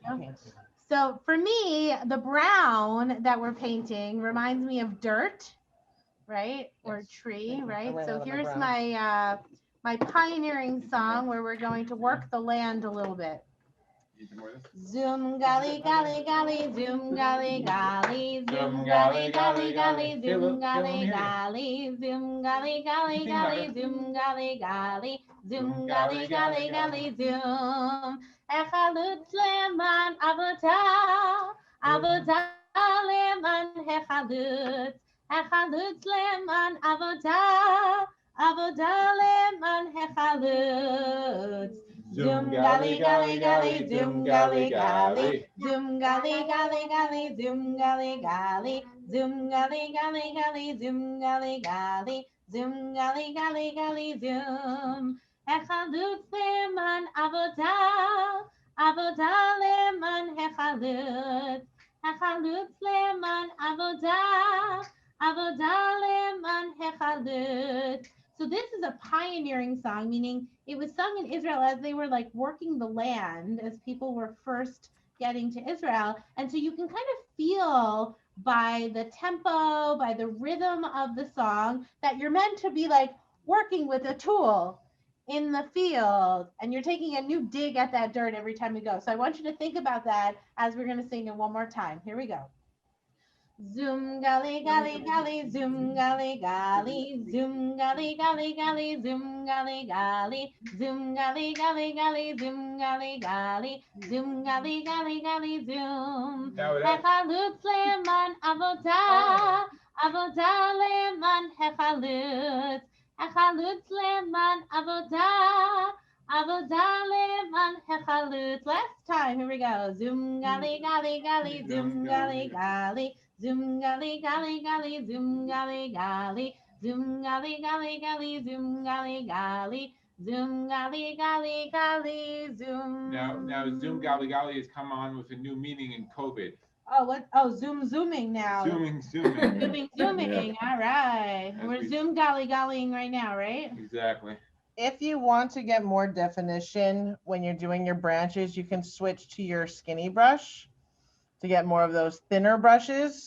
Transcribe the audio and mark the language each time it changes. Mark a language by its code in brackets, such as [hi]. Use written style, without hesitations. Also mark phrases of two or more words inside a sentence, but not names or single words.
[en] So for me, the brown that we're painting reminds me of dirt, right? Or Yes. tree, I right? ran So out of my here's brown. my pioneering song where we're going to work the land a little bit. Need more of this? [he] זום גלי גלי גלי, זום גלי גלי, זום גלי גלי גלי, זום גלי גלי, זום גלי גלי גלי, זום גלי גלי, זום גלי גלי גלי, זום. החלוץ למען עבודה, עבודה למען החלוץ, החלוץ למען עבודה, עבודה למען החלוץ. זום גלי גלי גלי, זום גלי גלי, זום גלי גלי גלי, זום גלי גלי, זום גלי גלי גלי, זום גלי גלי, זום גלי גלי גלי, זום. החלוץ למען עבודה, עבודה למען החלוץ, החלוץ למען עבודה, עבודה למען החלוץ. [en] So this is a pioneering song, meaning it was sung in Israel as they were like working the land, as people were first getting to Israel. And so you can kind of feel by the tempo, by the rhythm of the song, that you're meant to be like working with a tool in the field, and you're taking a new dig at that dirt every time you go. So I want you to think about that as we're going to sing it one more time. Here we go. [he] זום גלי גלי גלי, זום גלי גלי, זום גלי גלי גלי, זום גלי גלי, זום גלי גלי גלי, זום גלי גלי, זום גלי גלי גלי, זום. החלוץ למען עבודה, עבודה למען החלוץ, החלוץ למען עבודה, עבודה למען החלוץ. [en] Last time, here we go. [he] זום גלי גלי גלי, זום גלי גלי. זום גלי גלי גלי, זום גלי גלי, זום גלי גלי גלי, זום גלי גלי, זום גלי גלי גלי, zoom. [en] Now Zoom Golly Golly has come on with a new meaning in COVID. Oh, what? Oh, zooming now. Zooming. Zooming. All right. As We're we- zoom golly gollying right now, right? Exactly. If you want to get more definition when you're doing your branches, you can switch to your skinny brush to get more of those thinner brushes.